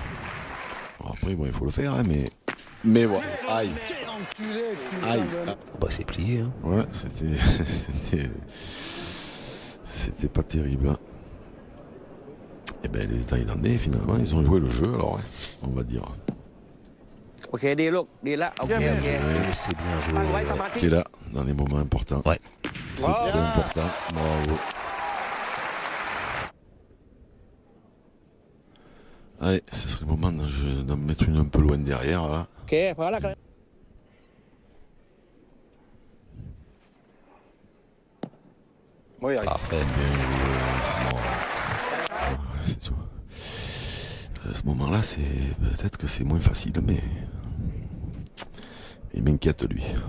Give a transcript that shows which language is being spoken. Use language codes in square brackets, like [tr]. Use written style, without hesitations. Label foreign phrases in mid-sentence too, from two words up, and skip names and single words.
[fr] Alors, après, bon, il faut le faire, hein, mais. Mais voilà. Aïe. Quel enculé, putain Aïe. de- Bah c'est plié. Hein. Ouais, c'était pas terrible. Hein. Et ben les Thaïlandais finalement ils ont joué le jeu alors ouais, on va dire. [th] โอเคดีลูกดีแล้วโอเคโอเค [fr] Ouais, c'est bien [th] ตั้งไว้ [fr] joué. [th] สมาธิ [fr] Qui est là dans les moments importants. Ouais. C'est important. Bravo. Allez, ce serait le moment de me mettre une un peu loin derrière là. [th] โอเคพอแล้วกัน [fr] Oui, il arrive. Parfait. Bien joué. C'est tout. À ce moment-là, c'est peut-être que c'est moins facile, mais il m'inquiète lui.